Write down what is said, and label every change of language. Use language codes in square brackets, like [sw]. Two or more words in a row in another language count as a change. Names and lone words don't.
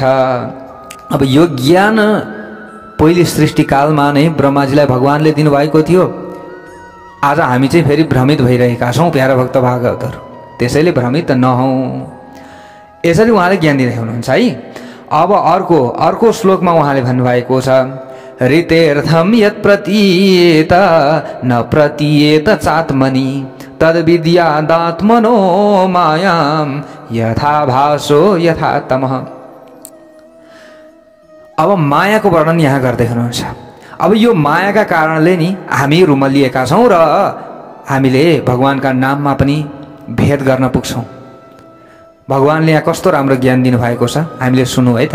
[ne] अब यो ज्ञान पहिले सृष्टिकालमा नै ब्रह्माजीलाई भगवानले दिनुभएको थियो। आज हामी चाहिँ फेरि भ्रमित भइरहेका छौँ प्यारा भक्त भागवतहरू। त्यसैले भ्रमित नहौँ, यसरी उहाँले ज्ञान दिँदै हुनुहुन्छ है। अब अर्को श्लोकमा उहाँले भन्नुभएको छ, [sa] ऋतेर्थम यत् प्रतीयेत न प्रतीयेत चात्मनि तद्विद्यादात्मनो मायाम यथा भासो यथा तमः। [ne] अब मायाको वर्णन यहाँ गर्दै हुनुहुन्छ। अब यो मायाका कारणले नि हामी रुमलिएका छौँ र हामीले भगवानका नाममा पनि भेद गर्न पुग्छौँ। भगवानले यहाँ कस्तो राम्रो ज्ञान दिनुभएको छ, हामीले सुन्नु है त।